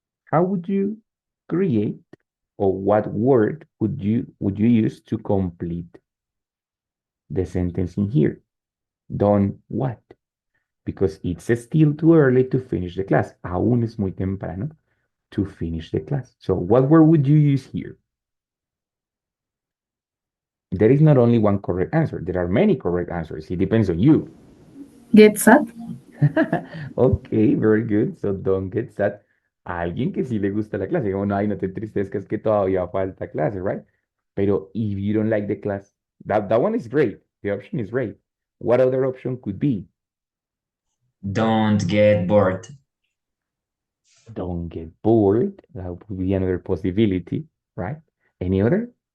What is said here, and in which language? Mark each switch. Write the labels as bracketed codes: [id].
[en] How would you create or what word would you use to complete the sentence in here? Don't what? Because it's still too early to finish the class. [es] Aún es muy temprano [en] to finish the class. So what word would you use here? There is not only one correct answer. There are many correct answers. It depends on you. Get sad. Ok, very good. So don't get sad. [es] A alguien que sí le gusta la clase, como no, ay, no te entristezcas que todavía falta clase, [en] right? Pero if you don't like the class, that one is great. The option is great. What other option could be? Don't get bored. Don't get bored. That would be another possibility, right? Any other?